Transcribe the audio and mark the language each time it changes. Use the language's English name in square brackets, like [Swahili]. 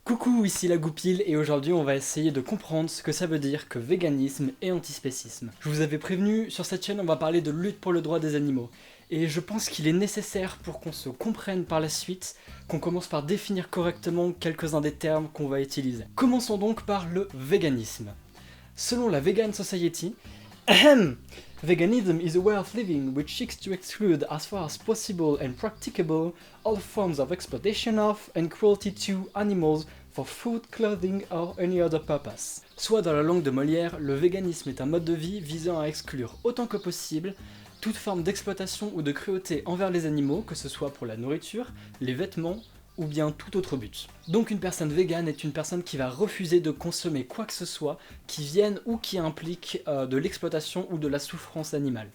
[French] Coucou, ici la Goupille et aujourd'hui on va essayer de comprendre ce que ça veut dire que véganisme et antispécisme. Je vous avais prévenu, sur cette chaîne on va parler de lutte pour le droit des animaux. Et je pense qu'il est nécessaire pour qu'on se comprenne par la suite, qu'on commence par définir correctement quelques-uns des termes qu'on va utiliser. Commençons donc par le véganisme. Selon la [English] Vegan Society, veganism is a way of living which seeks to exclude as far as possible and practicable all forms of exploitation of and cruelty to animals for food, clothing or any other purpose. [French] Soit dans la langue de Molière, le véganisme est un mode de vie visant à exclure autant que possible toute forme d'exploitation ou de cruauté envers les animaux, que ce soit pour la nourriture, les vêtements ou bien tout autre but. Donc une personne végane est une personne qui va refuser de consommer quoi que ce soit qui vienne ou qui implique de l'exploitation ou de la souffrance animale.